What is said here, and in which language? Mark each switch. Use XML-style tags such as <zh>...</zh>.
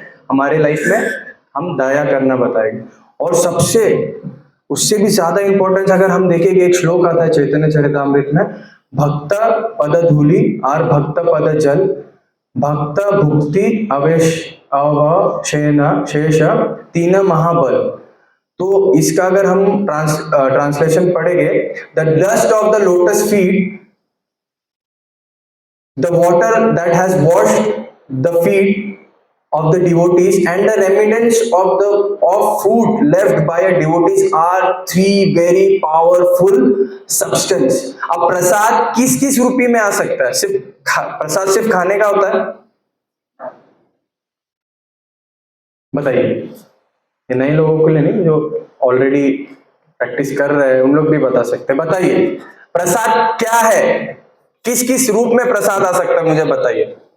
<hi>हमारे लाइफ में हम दया करना बताएंगे। और सबसे उससे भी ज्यादा इंपॉर्टेंस अगर हम देखेंगे, एक श्लोक आता है चैतन्य चरितामृत में,</hi> <bn>भक्त पद धूलि और भक्त पद जल भक्त भुक्ति अवशेन शेष तीन महाबल।</bn> <en>तो इसका अगर हम ट्रांसलेशन पढ़ेंगे, the dust of the lotus feet, the water that has washed the feet of the devotees and the remittance of food left by a devotees are three very powerful substance.</en> <hi>अब प्रसाद किस किस रूपी में आ सकता है? प्रसाद सिर्फ खाने का होता है? बताइए, ये नए लोगों के लिए नहीं, जो ऑलरेडी प्रैक्टिस कर रहे हैं उन लोग भी बता सकते हैं। बताइए प्रसाद क्या है, किस किस रूप में प्रसाद आ सकता है, मुझे बताइए।</hi>